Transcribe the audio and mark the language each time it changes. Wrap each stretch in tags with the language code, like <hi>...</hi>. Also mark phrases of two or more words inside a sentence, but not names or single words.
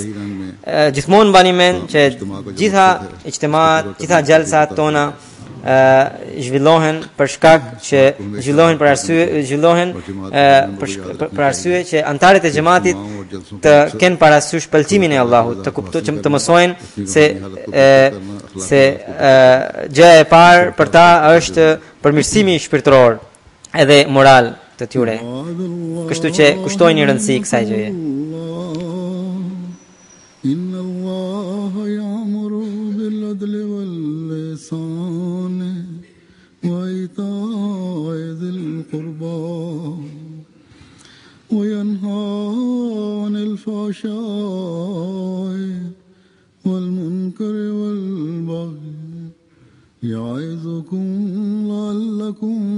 <sq>Gjithmonë mbani mend që gjitha ijtimat, gjitha gjallësat tona zhvillohen për shkak që për arsye që antarët e xhamatit të kenë parasysh pëlqimin e Allahut, të kuptojnë, të mësojnë se gjëja e parë për ta është përmirësimi shpirtëror edhe moral të tyre. Kështu që kushtojnë rëndësi kësaj gjëje.</sq> <ar>إن الله يأمر بالعدل والإحسان وإيتاء ذي القربى وينهى عن الفحشاء والمنكر والبغي يعظكم لعلكم</ar>